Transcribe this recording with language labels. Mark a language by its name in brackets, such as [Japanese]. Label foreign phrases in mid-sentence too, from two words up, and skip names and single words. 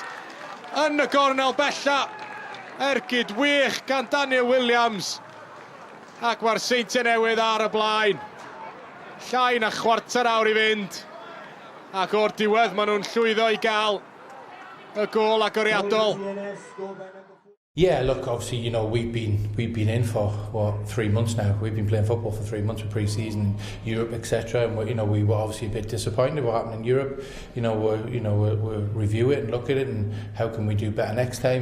[Welsh] Yn y gornel bella. Ergyd wych gan Daniel Williams. Ac mae'r Seintiau Newydd ar y blaen. Llai na chwarter awr I fynd. Ac o'r diwedd maen nhw'n llwyddo I gael y gol agoriadol. [English] Yeah, look, obviously, you know, we've been in for 3 months now. We've been playing football for 3 months with pre-season, Europe, etc. And you know, we were obviously a bit disappointed what happened in Europe. We'll review it and look at it and how can we do better next time.